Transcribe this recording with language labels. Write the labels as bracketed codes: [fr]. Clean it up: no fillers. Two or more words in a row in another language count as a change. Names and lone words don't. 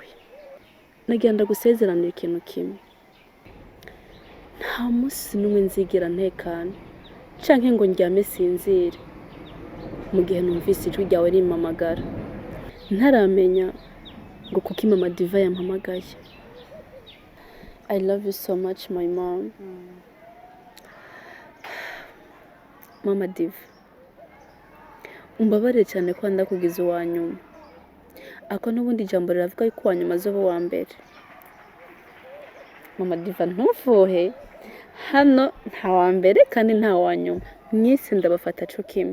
[rn] Nagira ndagusezeranira ikintu kimwe, nta munsi n'umwe nzigira ntekana canke ngo ndyame sinzire mu gihe numvise ijwi ryawe rimpamagara, ntaramenya ngo kuki Mama Diva yampamagaye. [en] I love you so much my mom. [rn] Mama Diva, umbabarire cyane ko ndakugize uwa nyuma, ako n'ubundi jambo riravuga yuko uwa nyuma azoba uwa mbere. Mama Diva ntufuhe, hano nta wa mbere kandi nta wa nyuma, mwese ndabafata co kimwe.